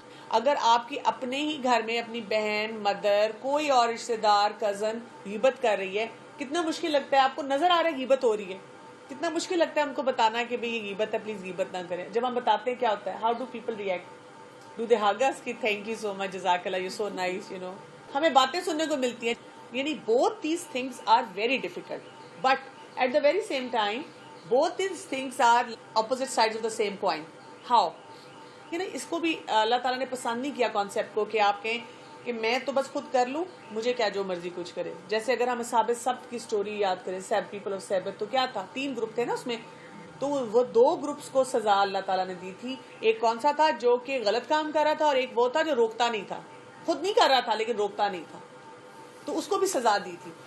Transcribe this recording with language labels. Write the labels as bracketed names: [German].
[Urdu] اگر آپ کی اپنے ہی گھر میں اپنی بہن، مدر، کوئی اور رشتے دار، کزن غیبت کر رہی ہے، کتنا مشکل لگتا ہے. آپ کو نظر آ رہا ہے غیبت ہو رہی ہے، کتنا مشکل لگتا ہے ہم کو بتانا کہ بھئی یہ غیبت ہے، پلیز غیبت نہ کریں. جب ہم بتاتے ہیں کیا ہوتا ہے، [English] How do people react? Do they hug us [Urdu] کہ [English] thank you so much, [Urdu] جزاک اللہ، [English] you so nice, [Urdu] ہمیں باتیں سننے کو ملتی ہیں. [English] یعنی both these things are very difficult, but at the very same time both these things are opposite sides of the same coin. How? [Urdu] اس کو بھی اللہ تعالیٰ نے پسند نہیں کیا کانسیپٹ کو کہ آپ کہیں کہ میں تو بس خود کر لوں، مجھے کیا جو مرضی کچھ کرے. جیسے اگر ہم اصحاب سبت کی سٹوری یاد کریں، پیپل آف سبت، تو کیا تھا، 3 گروپ تھے نا اس میں. تو وہ 2 گروپس کو سزا اللہ تعالیٰ نے دی تھی. ایک کون سا تھا جو کہ غلط کام کر رہا تھا، اور ایک وہ تھا جو روکتا نہیں تھا، خود نہیں کر رہا تھا لیکن روکتا نہیں تھا، تو اس کو بھی سزا دی تھی.